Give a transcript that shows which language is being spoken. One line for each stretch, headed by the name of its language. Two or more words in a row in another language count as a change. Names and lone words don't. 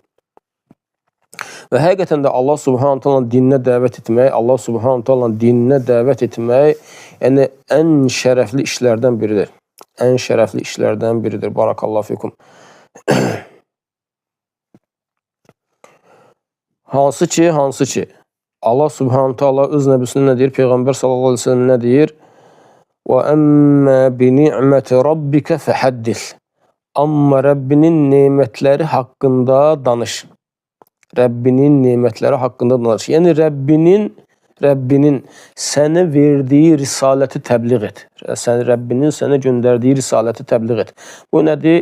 Azerbaijani: Və həqiqətən də Allah
Arabic: سبحانه تعالى
Azerbaijani: dininə dəvət etmək, Allah
Arabic: سبحانه تعالى
Azerbaijani: dininə dəvət etmək, yəni ən şərəfli işlərdən biridir. Ən şərəfli işlərdən biridir.
Arabic: بارك الله فيكم.
Azerbaijani: Hansı ki, Allah
Arabic: سبحانه تعالى
Azerbaijani: öz nəbisinin nə deyir? Peyğəmbər
Arabic: صلى الله عليه وسلم
Azerbaijani: nə deyir?
Arabic: وَأَمَّا بِنِعْمَةِ رَبِّكَ فَحَدِّث.
Azerbaijani: Amma Rəbbinin nemətləri haqqında danış. Rəbbinin nemətləri haqqında danış. Yəni Rəbbinin sənə verdiyi risaləti təbliğ et. Rəbbinin sənə göndərdiyi risaləti təbliğ et. Bu nədir?